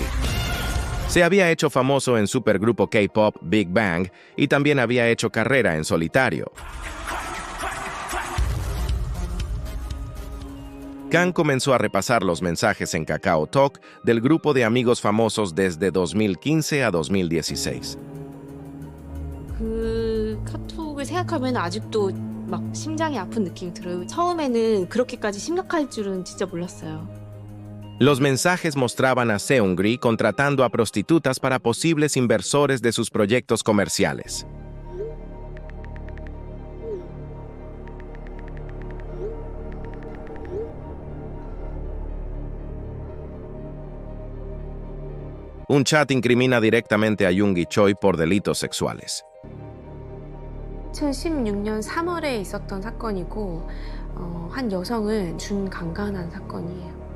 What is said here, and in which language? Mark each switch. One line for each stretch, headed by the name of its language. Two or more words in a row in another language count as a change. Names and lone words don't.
Spanish: Se había hecho famoso en supergrupo K-pop Big Bang y también había hecho carrera en solitario. Kang comenzó a repasar los mensajes en KakaoTalk del grupo de amigos famosos desde 2015 a 2016.
Korean: 그 카톡을 생각하면 아직도 막 심장이 아픈 느낌이 들어요. 처음에는 그렇게까지 심각할 줄은 진짜 몰랐어요.
Spanish: Los mensajes mostraban a Seungri contratando a prostitutas para posibles inversores de sus proyectos comerciales. Un chat incrimina directamente a Jung y Choi por delitos sexuales.
Korean: 2016년 3월에 있었던 사건이고 한 여성을 준강간한 사건이에요.